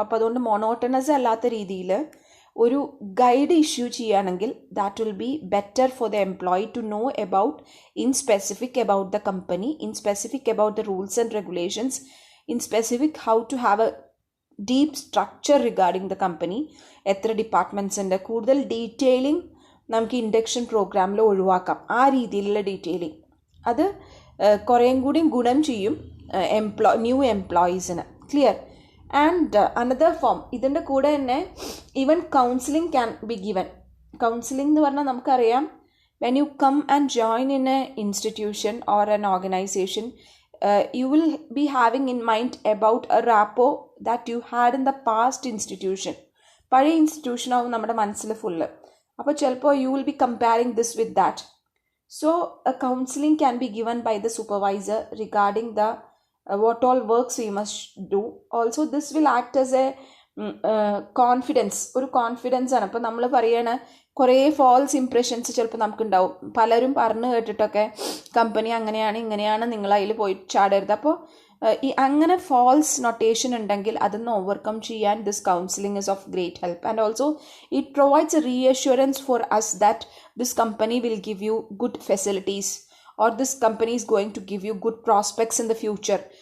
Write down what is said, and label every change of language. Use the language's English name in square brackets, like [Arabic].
[Malayalam] അപ്പോൾ അതുകൊണ്ട് മോണോട്ടണസ് അല്ലാത്ത രീതിയിൽ ഒരു ഗൈഡ് ഇഷ്യൂ ചെയ്യുകയാണെങ്കിൽ [English] that will be better for the employee to know about in specific about the company, in specific about the rules and regulations, in specific how to have a deep structure regarding the company, [Malayalam] എത്ര departments ഉണ്ട്, കൂടുതൽ detailing നമുക്ക് induction പ്രോഗ്രാമിൽ ഒഴിവാക്കാം. ആ രീതിയിലുള്ള detailing അത് കുറേയും കൂടി ഗുണം ചെയ്യും new എംപ്ലോയീസിന്. Clear? [English] and another form, [Malayalam] ഇതിൻ്റെ കൂടെ തന്നെ [English] Even counselling can be given. [Malayalam] Counselling എന്ന് പറഞ്ഞാൽ നമുക്കറിയാം, [English] When you come and join in a institution or an organisation, you will be having in mind about a rapport that you had in the past institution. [Malayalam] പഴയ institution ആവും നമ്മുടെ മനസ്സിൽ full. അപ്പോൾ ചിലപ്പോൾ [English] you will be comparing this with that. So a counseling can be given by the supervisor regarding the what all works we must do. Also this will act as a confidence. [Malayalam] ഒരു confidence ആണ്. അപ്പോൾ നമ്മൾ പറയണ കുറേ false impressions ചിലപ്പോൾ നമുക്കുണ്ടാവും. പലരും പറഞ്ഞു കേട്ടിട്ടൊക്കെ company അങ്ങനെയാണ് ഇങ്ങനെയാണ്, നിങ്ങൾ അതിൽ പോയി ചാടരുത്. അപ്പോൾ ഈ അങ്ങനെ ഫാൾസ് നൊട്ടേഷൻ ഉണ്ടെങ്കിൽ അതൊന്ന് ഓവർകം ചെയ്യാൻ [English] This counselling is of great help. And also it provides a reassurance for us that this company will give you good facilities or this company is going to give you good prospects in the future.